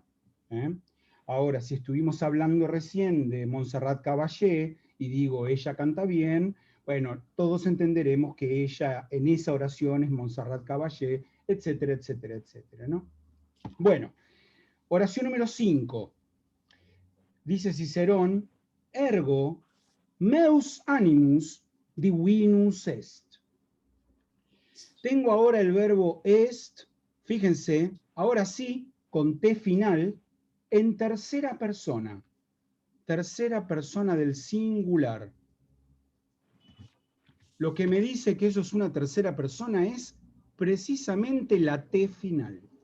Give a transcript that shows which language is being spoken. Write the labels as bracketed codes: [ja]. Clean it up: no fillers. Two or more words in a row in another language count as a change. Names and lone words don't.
[es] Ahora, si estuvimos hablando recién de Montserrat Caballé y digo ella canta bien, bueno, todos entenderemos que ella en esa oración es Montserrat Caballé, etcétera, etcétera, etcétera, ¿no? Bueno, oración número 5. Dice Cicerón, [la] ergo meus animus divinus est. [es] Tengo ahora el verbo est, fíjense, ahora sí, con T final, en tercera persona del singular. Lo que me dice que eso es una tercera persona es precisamente la T final.